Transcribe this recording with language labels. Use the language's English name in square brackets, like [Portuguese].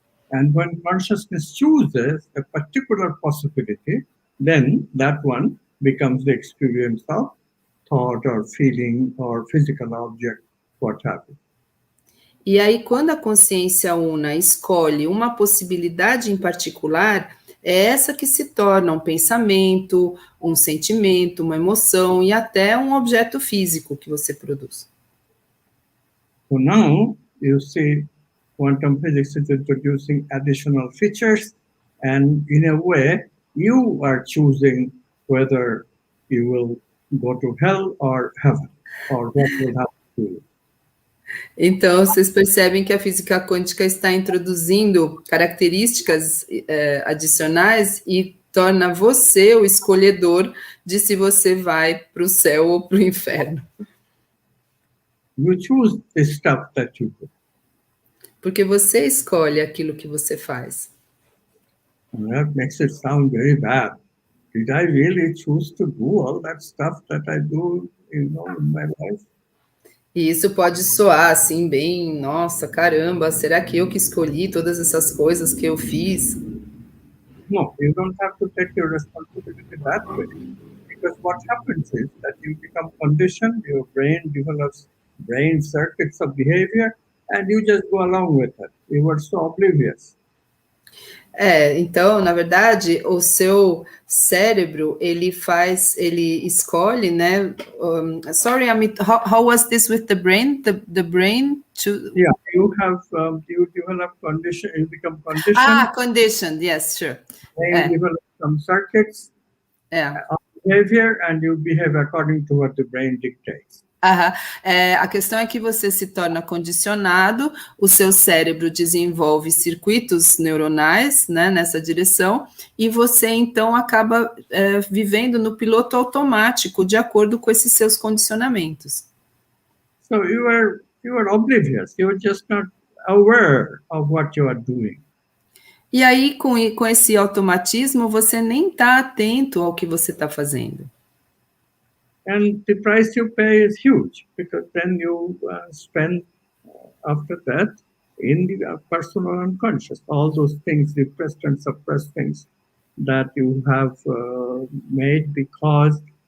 [English] And when consciousness chooses a particular possibility, then that one becomes the experience of thought or feeling or physical object, what have you. [Portuguese] E aí, quando a consciência una escolhe uma possibilidade em particular, é essa que se torna um pensamento, um sentimento, uma emoção e até um objeto físico que você produz. [English] So now you see quantum physics is introducing additional features, and in a way, you are choosing whether you will go to hell or heaven, or what will happen to you. [Portuguese] Então, vocês percebem que a física quântica está introduzindo características adicionais e torna você o escolhedor de se você vai para o céu ou para o inferno. [English] You choose the stuff that you do. [Portuguese] Porque você escolhe aquilo que você faz. [English] And that makes it sound very bad. Did I really choose to do all that stuff that I do, in my life? [Portuguese] E isso pode soar assim bem, nossa, caramba, será que eu que escolhi todas essas coisas que eu fiz? [English] No, you don't have to take your responsibility that way. Because what happens is that you become conditioned, your brain develops brain circuits of behavior, and you just go along with it. You were so oblivious. [Portuguese] Então, na verdade, o seu cérebro, ele escolhe, né? [English] Sorry, Amit, how was this with the brain? The brain to... Yeah, you develop condition, you become conditioned. Conditioned, yes, sure. You develop some circuits of behavior, and you behave according to what the brain dictates. [Portuguese] A questão é que você se torna condicionado, o seu cérebro desenvolve circuitos neuronais, né, nessa direção, e você então acaba vivendo no piloto automático de acordo com esses seus condicionamentos. [English] So you are oblivious. You are just not aware of what you are doing. [Portuguese] E aí, com esse automatismo, você nem está atento ao que você está fazendo. [English] And the price you pay is huge, because then you spend after that in the personal unconscious, all those things, repressed and suppressed things that you have made because